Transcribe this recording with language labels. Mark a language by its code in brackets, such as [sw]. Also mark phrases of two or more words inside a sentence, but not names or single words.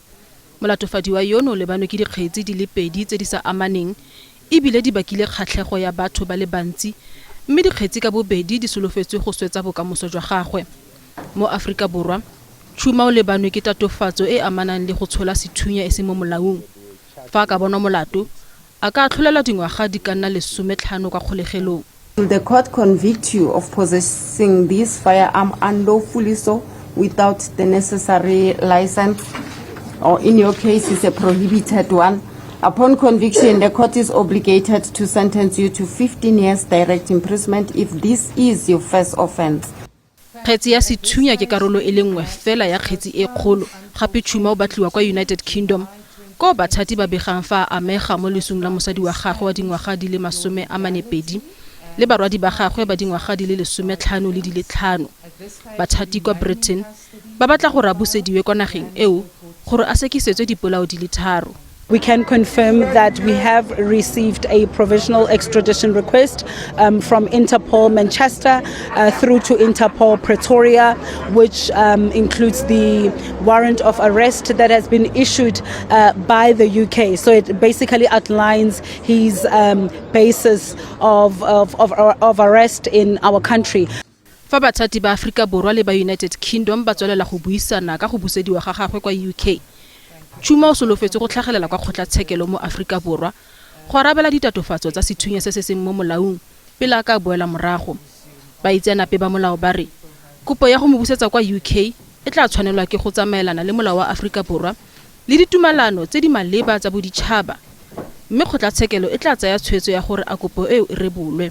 [tn] Molatofadiwa yono le bano ke dikgetsi di le 2 tse di sa amaneng ebile di bakile kgatlhego ya batho ba le bantsi. Mme dikgetsi ka bobedi di solofetswe go swetsa bokamoso jwa gagwe. Mo Afrika Borwa, Chuma o lebanwe ke tatofatso e amanang le go tshola sethunya e se mo molaong. Fa ka bona molato, a ka tlholela dingwaga di ka nna 15 kwa kgolegelong. [en] Will the court convict you of possessing this firearm unlawfully so without the necessary license, or in your case it's a prohibited one? Upon conviction, the court is obligated to sentence you to 15 years direct imprisonment if this is your first offense. [tn] Kgetsi ya sethunya ke karolo e le nngwe fela ya kgetsi e kgolo. Gape Chuma o batliwa kwa United Kingdom. Ko bathati ba begang fa amega mo lesung la mosadi wa gagwe wa dingwaga di le 42 le barwadi ba gagwe ba dingwaga di le 15 le di le 5. Bathati kwa Britain ba batla go rabusediwe kwa nageng eo gore a sekisetswe dipolao di le 3. [en] We can confirm that we have received a provisional extradition request from Interpol Manchester through to Interpol Pretoria, which includes the warrant of arrest that has been issued by the UK. So it basically outlines his basis of arrest in our country. [tn] Fa bathati ba Afrika Borwa le ba United Kingdom ba tswelela go buisana ka go busediwa ga gagwe kwa UK. Chuma o solofetse go tlhagelela kwa kgotlatshekelo mo Afrika Borwa go arabela ditatofatso tsa sethunya se se seng mo molaong pele a ka boela morago. Ba itseanape ba molao ba re kopo ya go mo busetsa kwa UK e tla tshwanelwa ke go tsamaelana le molao wa Afrika Borwa le ditumalano tse di maleba tsa boditšhaba, mme kgotlatshekelo e tla tsaya tshwetso ya gore a kopo eo e rebolwe.